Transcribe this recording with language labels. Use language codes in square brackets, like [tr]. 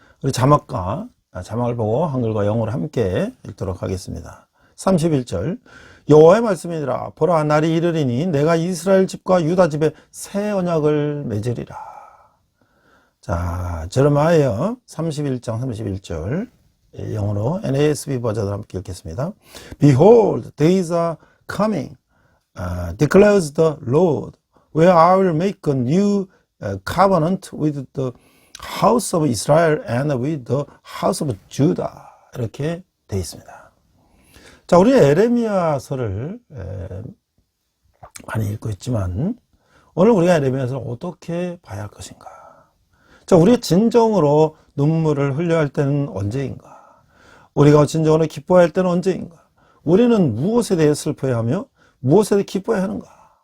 [ko] 우리 자막을 보고 한글과 영어를 함께 읽도록 하겠습니다. 31절 여호와의 말씀이니라. 보라, 날이 이르리니 내가 이스라엘 집과 유다 집에 새 언약을 맺으리라. 자, 제레미야 31장 31절 영어로 NASB 버전으로 함께 읽겠습니다. [en] Behold, days are coming, declares the Lord, where I will make a new covenant with the house of Israel and with the house of Judah. [ko] 이렇게 되어 있습니다. 자, 우리 예레미야서를 많이 읽고 있지만 오늘 우리가 예레미야서를 어떻게 봐야 할 것인가? 자, 우리가 진정으로 눈물을 흘려야 할 때는 언제인가? 우리가 진정으로 기뻐해야 할 때는 언제인가? 우리는 무엇에 대해 슬퍼해야 하며 무엇에 대해 기뻐해야 하는가?